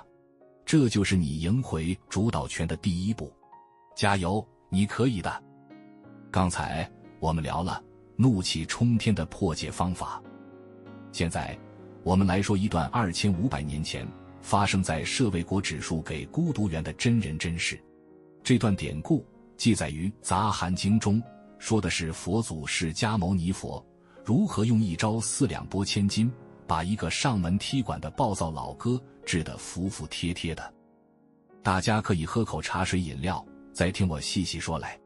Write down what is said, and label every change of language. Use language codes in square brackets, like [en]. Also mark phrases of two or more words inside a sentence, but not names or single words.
[zh] 這就是你贏回主導權的第一步。加油，你可以的。剛才我們聊了怒氣沖天的破解方法。現在我們來說一段2500年前发生在舍卫国指述给孤獨園的真人真事。這段典故記載於《雜含經》中，說的是佛祖釋迦牟尼佛如何用一招4兩撥千斤，把一個上門踢館的暴躁老哥治得服服帖帖的。大家可以喝口茶水飲料，再聽我細細說來。